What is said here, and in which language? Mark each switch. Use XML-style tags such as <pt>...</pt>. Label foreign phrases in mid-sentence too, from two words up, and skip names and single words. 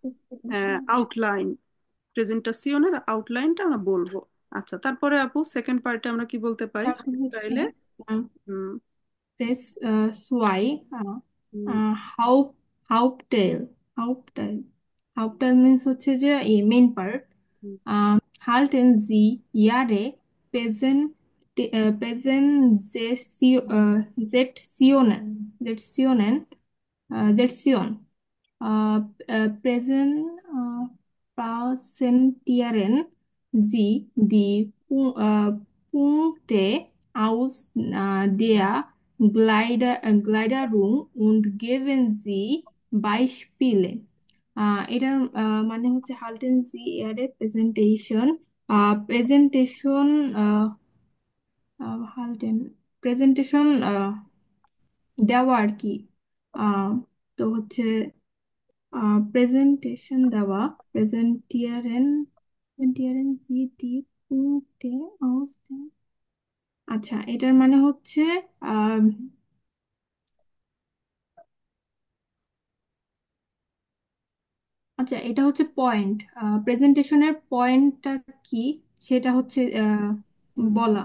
<bn>আউটলাইন, প্রেজেন্টেশনের আউটলাইনটা আমরা বলবো। আচ্ছা, তারপরে আপু সেকেন্ড পার্টে আমরা কি বলতে পারি তারপর হচ্ছে স্টাইলে? হুম। প্রেস সোয়াই হুম। হাউ হাউপটেল হাউপটেল হাউপটেল মিন্স হচ্ছে যে এই মেন পার্ট হুম।</bn> <de>halten Sie Ihre Präsentation präsentieren Sie die Punkte aus der Gliederung und geben Sie Beispiele.</de> <bn>এটার মানে হচ্ছে</bn> <de>halten Sie</de> <bn>এর প্রেজেন্টেশন হাল্টেন প্রেজেন্টেশন দেওয়া আর কি। আহ, তো হচ্ছে প্রেজেন্টেশন দেওয়া</bn> <de>präsentieren Sie die Punkte aus der</de> <bn>আচ্ছা এটার মানে হচ্ছে আহ, আচ্ছা এটা হচ্ছে পয়েন্ট, প্রেজেন্টেশনের পয়েন্টটা কি সেটা হচ্ছে হুম। বলা।</bn>